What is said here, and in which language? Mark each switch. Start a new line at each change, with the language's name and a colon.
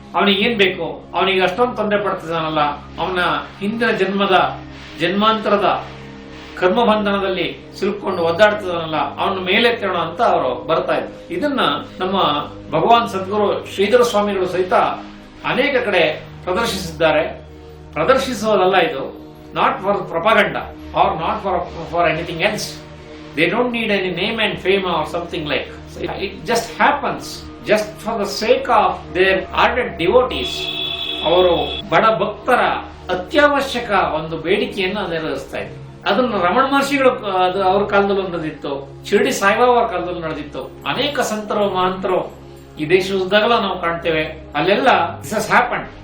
Kannada: ಅವನಿಗೆ ಏನ್ ಬೇಕು, ಅವನಿಗೆ ಅಷ್ಟೊಂದು ತೊಂದರೆ ಪಡ್ತಿದ್ದಾನಲ್ಲ, ಅವನ ಹಿಂದಿನ ಜನ್ಮಾಂತರದ ಕರ್ಮಬಂಧನದಲ್ಲಿ ಸಿಲುಕೊಂಡು ಒದ್ದಾಡ್ತಿದ್ದಾನಲ್ಲ, ಅವನ ಮೇಲೆತ್ತೋಣ ಅಂತ ಅವರು ಬರ್ತಾ ಇದ್ರು. ಇದನ್ನ ನಮ್ಮ ಭಗವಾನ್ ಸದ್ಗುರು ಶ್ರೀಧರ ಸ್ವಾಮಿಗಳು ಸಹಿತ ಅನೇಕ ಕಡೆ ಪ್ರದರ್ಶಿಸಿದ್ದಾರೆ. ಪ್ರದರ್ಶಿಸುವುದಲ್ಲ ಇದು,
English: not for propaganda or not for anything else. They don't need any name and fame or something like. It just happens just for the sake of their ardent devotees.
Kannada: ಅವರು ಬಡ ಭಕ್ತರ ಅತ್ಯವಶ್ಯಕ ಒಂದು ಬೇಡಿಕೆಯನ್ನು ನೆರವೇರಿಸ್ತಾ ಇದ್ರು. ಅದನ್ನು ರಮಣ ಮಹರ್ಷಿಗಳು ಅವ್ರ ಕಾಲದಲ್ಲೂ ನಡೆದಿತ್ತು, ಶಿರಡಿ ಸಾಯಿಬಾಬಾ ಅವರ ಕಾಲದಲ್ಲೂ ನಡೆದಿತ್ತು. ಅನೇಕ ಸಂತರು ಮಹಂತರು ಈ ದೇಶದಾಗಲ ನಾವು ಕಾಣ್ತೇವೆ, ಅಲ್ಲೆಲ್ಲ
English: This has happened.